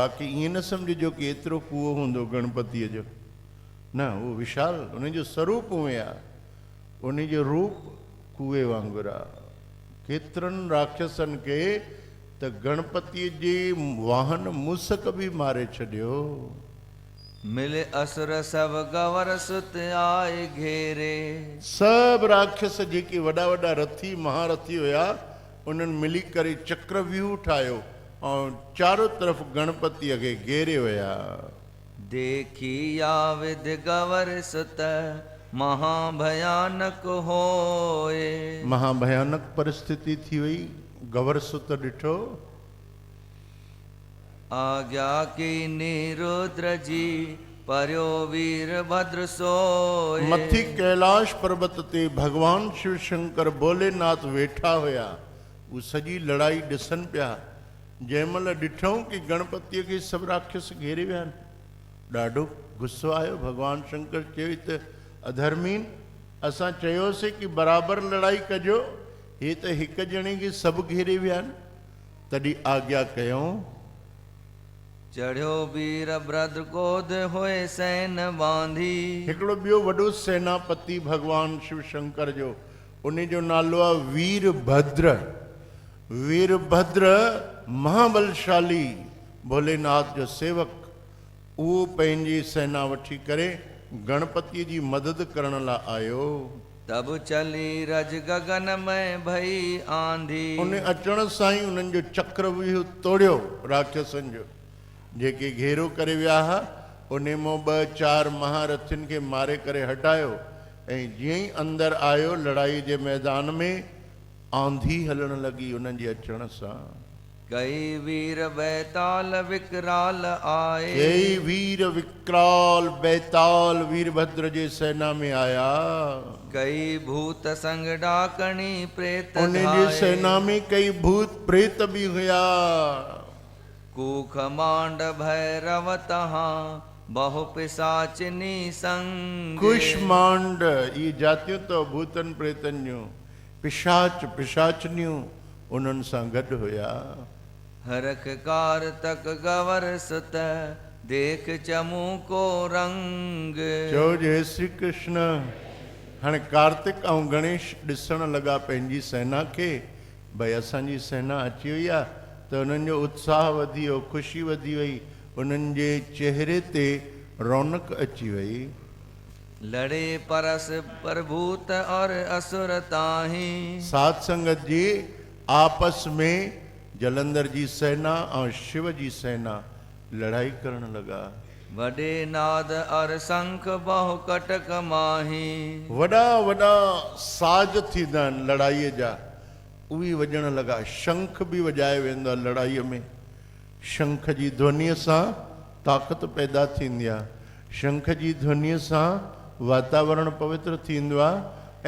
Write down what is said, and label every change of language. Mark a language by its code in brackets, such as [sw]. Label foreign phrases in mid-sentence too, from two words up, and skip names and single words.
[sd] बाक़ी ईअं न सम्झिजो कि एतिरो कुओ हूंदो गणपतिअ जो, न, उहो विशाल, उन जो स्वरूप उहे आहे, उन जो रूप कुए वांगुरु आहे। केतिरनि राक्षसनि खे त गणपतिअ जे वाहन मूसक बि मारे छॾियो। [hi] मिले असुर सब गवर सुत आए घेरे। [sd] सभु राक्षस जेके वॾा वॾा रथी महारथी हुया उन्हनि मिली करे चक्रव्यूह ठाहियो ऐं चारों तरफ़ गणपतिअ खे घेरे विया। [hi] देखी या विध गवर सुत महाभयानक होए। [sd] महाभयानक परिस्थिति थी वई। गवर सुत ॾिठो, [hi] आज्ञा की निरुद्र जी पर्यो वीर भद्र सोए। [sd] मथी कैलाश पर्वत ते भगवान शिव शंकर भोलेनाथ वेठा हुया। वो सॼी लड़ाई ॾिसनि पिया। जंहिंमहिल ॾिठऊं कि गणपतिअ खे सभु राक्षस घेरे विया आहिनि, ॾाढो गुस्सो आयो। भगवान शंकर चयो त अधर्मीन, असां चयोसीं कि बराबरि लड़ाई कजो, हे त हिकु ॼणे खे सभु घेरे विया आहिनि। तॾहिं आज्ञा कयऊं, [hi] चढ़ियो वीर भद्र गोद होए सैन बांधी। [sd] हिकिड़ो ॿियो वॾो सेनापति भगवान शिव शंकर जो, उन जो नालो आहे वीरभद्र। वीरभद्र महाबलशाली भोलेनाथ जो सेवक, उहो पंहिंजी सेना वठी करे गणपतिअ जी मदद करण लाइ आयो। [hi] तब चली रज गगन में भई आंधी। [sd] उन अचण सां ई उन्हनि जो चक्रव्यूह तोड़ियो राक्षसनि जो, जेके घेरो करे विया हुआ। उन मां 2-4 महारथियुनि खे मारे करे हटायो ऐं जीअं ई अंदरि आयो लड़ाई जे मैदान में, आंधी हलण लॻी उन्हनि जे अचण सां। [hi] कई वीर बैताल विकराल आए। [sd] कई वीर विकराल बैताल वीरभद्र जे सेना में आया। [hi] कई भूत संग डाकणी प्रेत [sd] उन्हें जे [hi] धाए। [sd] सेना में कई भूत प्रेत भी हुआ। [hi] कूख मांड भैरव तहाँ बहु पिशाचिनी संग। [sd] कुष्मांड ये जातियों तो भूतन प्रेतन जूं पिशाच पिशाचनियूं उन्हनि सां गॾु हुया। [hi] हरख कार तक गवर सुत देख चमू को रंग। चओ जय श्री कृष्ण। [sd] हाणे कार्तिक ऐं गणेश ॾिसण लॻा पंहिंजी सेना खे, भई असांजी सेना अची वई आहे, त उन्हनि जो उत्साह वधी वियो, ख़ुशी वधी वई, उन्हनि जे चेहरे ते रौनक अची वई। [hi] लड़े परस प्रभूत और असुर ताही। [sd] साध संगत जी आपस में जलंधर जी सेना और शिव जी सेना लड़ाई करण लगा। [hi] वडे नाद और शंख बहु कटक माही। [sd] वॾा वॾा साज थींदा आहिनि लड़ाईअ जा, उहे वॼण लॻा। शंख बि वॼाए वेंदो आहे लड़ाईअ में। शंख जी ध्वनीअ सां ताक़त पैदा थींदी आहे। शंख जी ध्वनीअ सां वातावरण पवित्र थींदो आहे।